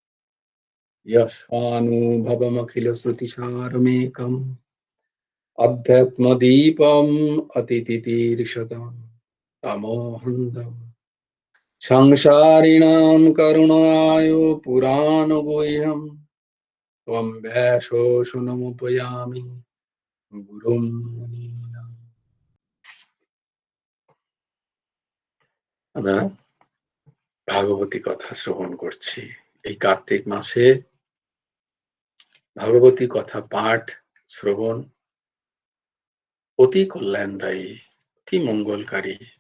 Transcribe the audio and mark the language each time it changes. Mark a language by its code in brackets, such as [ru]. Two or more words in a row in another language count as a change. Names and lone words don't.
[sa] यस्वानुभवमखिलश्रुतिसारमेकम् अध्यात्मदीपम् अतितितीर्षताम् तमोहन्दम् संसारिणां करुणाय पुराणगुह्यम् त्वं व्यासोऽसुनमुपयामि गुरुं मुनीनाम्। [bn] আমরা ভাগবতী কথা শ্রবণ করছি। এই কার্তিক মাসে ভাগবতী কথা পাঠ শ্রবণ অতি কল্যাণদায়ী, অতি মঙ্গলকারী।